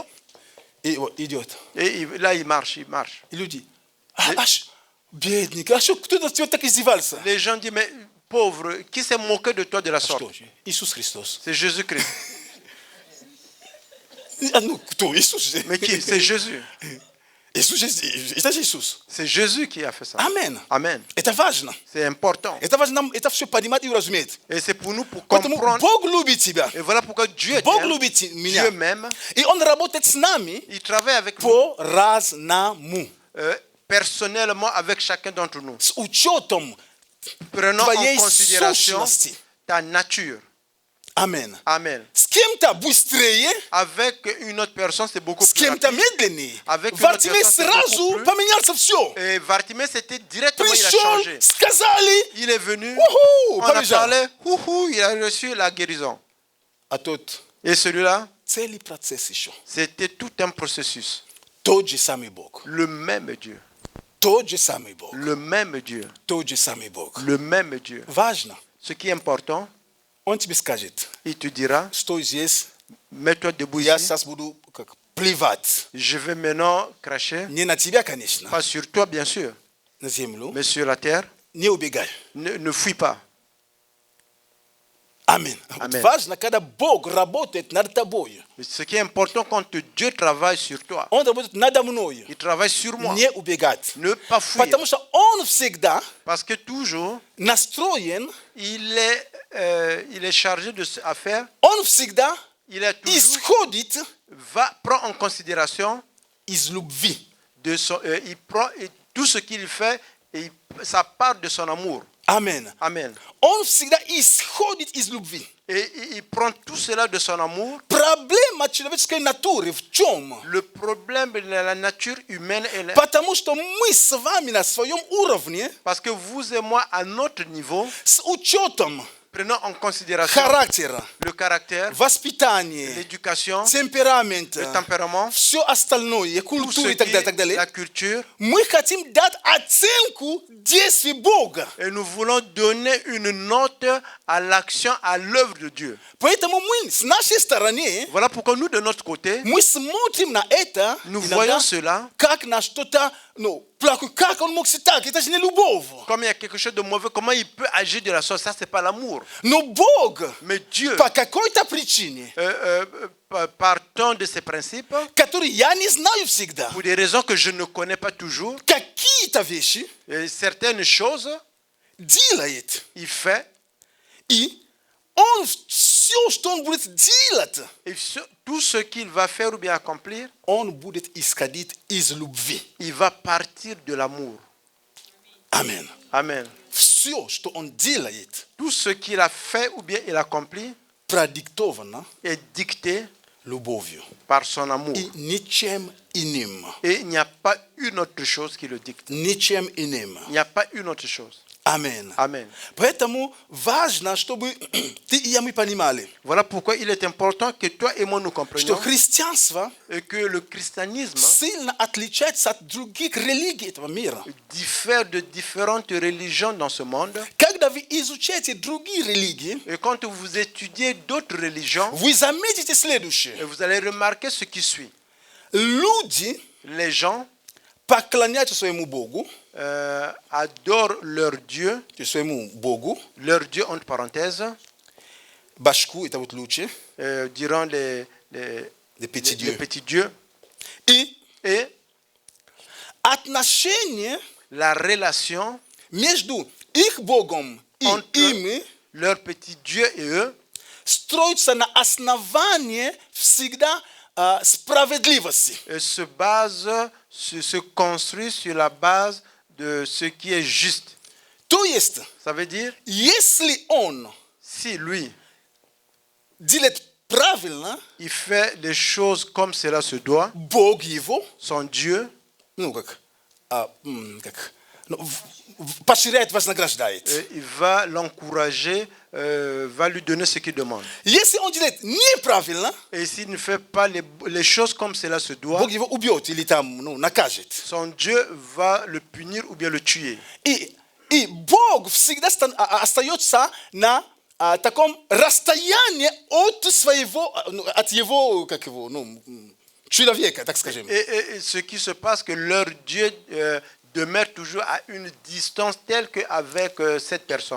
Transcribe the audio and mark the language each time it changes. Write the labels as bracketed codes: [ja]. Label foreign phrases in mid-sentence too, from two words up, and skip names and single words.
[ru] И вот идет. [fr] Et là, il marche. [ru] И люди, аж бедник, а что, кто на тебя так издевался? [fr] Les gens disent, mais pauvre, qui s'est moqué de toi de la sorte? [ru] Что же? Иисус Христос. [fr] C'est Jésus-Christ. [ru] А ну, кто? Иисус. [fr] Mais qui? C'est Jésus. [ru] Иисус, это же Иисус. [fr] C'est Jésus qui a fait ça. [ru] Амен. [fr] Amen. [ru] Это важно. [fr] C'est important. [ru] Это важно нам это все понимать и уразуметь. [fr] Et c'est pour nous, pour [ru] Поэтому [fr] comprendre. [ru] Бог любит тебя. [fr] Et voilà pourquoi Dieu [ru] Бог [fr] t'aime. [ru] любит меня. [fr] Dieu m'aime. [ru] И Он работает с нами [fr] Il travaille avec nous [ru] по-разному. [fr] personnellement avec chacun d'entre nous. [ru] С учетом [fr] Prenons [ru] твоей [fr] en considération [ru] сущности. [fr] ta nature. [ru] Амен. [fr] Amen. [ru] С кем-то быстрее, [fr] Avec une autre personne, c'est beaucoup [ru] с [fr] plus [ru] кем-то [fr] rapide. [ru] медленнее. [fr] Avec une [ru] Вартимей [fr] autre personne, c'est [ru] сразу [fr] beaucoup plus. [ru] поменялся все. [fr] Et Bartimée, c'était directement, il a [ru] Пришел, [fr] changé. [ru] сказали, [fr] Il est venu, уху, on a [ru] побежал. [fr] parlé, il a reçu la guérison. [ru] А тот [fr] Et celui-là, [ru] целый процесс еще. [fr] c'était tout un processus. [ru] Тот же самый Бог. [fr] Le même Dieu. [ru] Тот же самый Бог. [fr] Le même Dieu. [ru] Тот же самый Бог. [fr] Le même Dieu. [ru] Важно. [fr] Ce qui est important, [ru] Он тебе скажет, [fr] il te dira, [ru] стой здесь, [fr] mets-toi debout [ru] я [fr] ici. [ru] сейчас буду как плевать. [fr] Je vais maintenant cracher. [ru] Не на тебя, конечно, [fr] Pas sur toi, bien sûr, [ru] на землю. [fr] mais sur la terre. [ru] Не убегай. [fr] Ne fuis pas. [ru] Amen. [fr] Amen. [ru] Важно, когда Бог работает над тобой. [fr] Ce qui est important quand Dieu travaille sur toi, [ru] Он работает надо мной. [fr] il travaille sur moi. [ru] Не убегать. [fr] Ne pas fuir. [ru] Потому что он всегда [fr] Parce que toujours, [ru] настроен, [fr] il est chargé de à faire. [ru] он всегда [fr] Il est toujours [ru] исходит [fr] prend en considération [ru] из любви. [fr] de son, il prend et tout ce qu'il fait et ça part de son amour. [ru] Amen. [fr] Amen. [ru] Он всегда исходит из любви. [fr] Et il prend tout cela de son amour. [ru] Проблема человеческой натуры в чем? [fr] Le problème de la nature humaine est [ru] Потому что мы с вами на своем уровне, [fr] parce que vous et moi à notre niveau, [ru] с учетом [fr] prenons en considération [ru] характера, [fr] le caractère, [ru] воспитания, [fr] l'éducation, [ru] темперамента, [fr] le tempérament, [ru] все остальное, [fr] tout [ru] культуру [fr] ce [ru] и так [fr] qui [ru] далее, так [fr] est [ru] далее, [fr] la culture. [ru] мы хотим дать оценку действий Бога. [fr] Et nous voulons donner une note à l'action, à l'œuvre de Dieu. [ru] Поэтому мы с нашей стороны, [fr] Voilà pourquoi nous, de notre côté, [ru] мы смотрим на это, [fr] nous [ru] иногда, [fr] voyons cela [ru] как на что-то, плохое, как он мог так, это же не любовь. [fr] comme il y a quelque chose de mauvais. Comment il peut agir de la sorte? Ça, c'est pas l'amour. [ru] Но Бог [fr] Mais Dieu, [ru] по какой-то причине, [fr] partant de ses principes, [ru] которые я не знаю всегда, [fr] pour des raisons que je ne connais pas toujours, [ru] какие-то вещи [fr] certaines choses, [ru] делает. [fr] il fait. [ru] И он все, что он будет делать, [fr] Et tout ce qu'il va faire ou bien accomplir, [ru] он будет исходить из любви. [fr] il va partir de l'amour. [ru] Amen. [fr] Amen. [ru] Все, что он делает, [fr] Tout ce qu'il a fait ou bien il accomplit [ru] продиктовано [fr] est dicté [ru] любовью. [fr] par son amour. [ru] И ничем иным. [fr] Et il n'y a pas une autre chose qui le dicte. [ru] Ничем иным. [fr] Il n'y a pas une autre chose. [ru] Amen. [fr] Amen. [ru] Поэтому важно, чтобы ты и я мы понимали, [fr] Voilà pourquoi il est important que toi et moi nous [ru] что [fr] comprenions [ru] христианство [fr] et que le christianisme [ru] сильно отличается от других религий этого мира. [fr] diffère de différentes religions dans ce monde. [ru] Когда вы изучаете другие религии, [fr] Et quand vous étudiez d'autres religions, [ru] вы заметите следующее. [fr] vous allez remarquer ce qui suit. [ru] Люди [fr] Les gens [ru] поклоняются своему Богу, [fr] adorent leur Dieu, [ru] своему Богу, [fr] leur Dieu entre parenthèses, [ru] башку, это вот лучше, [fr] diront les petits dieux. petits dieux. [ru] И отношение [fr] La relation [ru] между их Богом и [fr] entre [ru] ими [fr] leurs petits dieux et eux [ru] строится на основании всегда справедливости. [fr] Se construit sur la base de ce qui est juste. [ru] То есть, [fr] Ça veut dire, [ru] если он [fr] si lui, [ru] делает правильно, [fr] il fait les choses comme cela se doit, [ru] Бог его, [fr] son Dieu, [ru] поощряет, вознаграждает. [fr] il va l'encourager, va lui donner ce qu'il demande. [ru] Если он делает неправильно, [fr] Et s'il ne fait pas les choses comme cela se doit, [ru] Бог его убьет или там, накажет. [fr] son Dieu va le punir ou bien le tuer. [ru] И Бог всегда остается на таком расстоянии от своего, от его, как его, человека, так скажем. [fr] Et ce qui se passe, que leur Dieu demeure toujours à une distance telle qu'avec cette personne.